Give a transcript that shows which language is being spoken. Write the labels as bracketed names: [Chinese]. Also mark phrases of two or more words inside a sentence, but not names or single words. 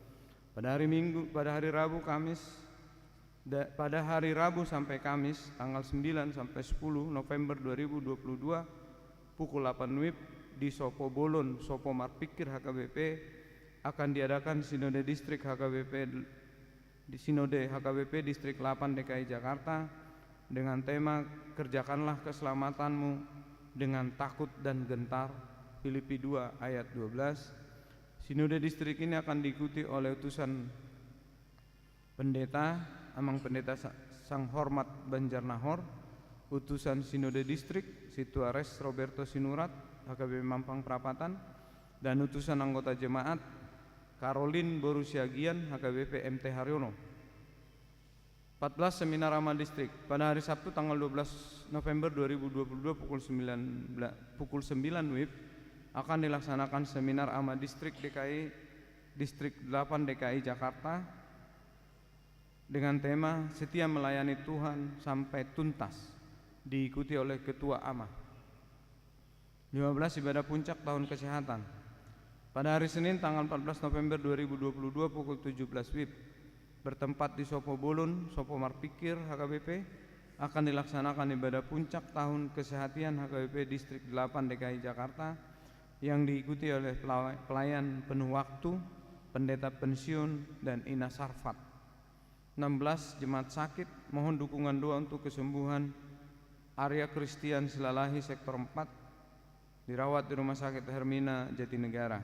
[Indonesian] pada hari Rabu sampai Kamis tanggal 9 sampai 10 November 2022 pukul 8 WIB di Sopo Bolon, Sopo Marpikir HKBP akan diadakan Sinode Distrik HKBP Distrik 8 DKI Jakarta dengan tema kerjakanlah keselamatanmu dengan takut dan gentar, Filipi 2 ayat 12. Sinode Distrik ini akan diikuti oleh utusan pendeta, Amang Pendeta Sang Hormat Banjarnahor, utusan Sinode Distrik Situares Roberto Sinurat HKBP Mampang Perapatan, dan utusan anggota jemaat Caroline Borusiagian HKBP MT Haryono. 14 Seminar Amal Distrik pada hari Sabtu tanggal 12 November 2022 pukul 9 WIB akan dilaksanakan Seminar Amal Distrik Distrik 8 DKI Jakarta dengan tema Setia Melayani Tuhan Sampai Tuntas, diikuti oleh Ketua AMA. 15 Ibadah Puncak Tahun Kesehatan pada hari Senin tanggal 14 November 2022 pukul 17 WIB bertempat di Sopo Bolon, Sopo Marpikir HKBP akan dilaksanakan ibadah puncak tahun kesehatan HKBP Distrik 8 DKI Jakarta yang diikuti oleh pelayan penuh waktu, pendeta pensiun, dan Ina Sarfat. 16 Jemaat sakit mohon dukungan doa untuk kesembuhan Arya Christian Silalahi Sektor 4 dirawat di Rumah Sakit Hermina Jatinegara.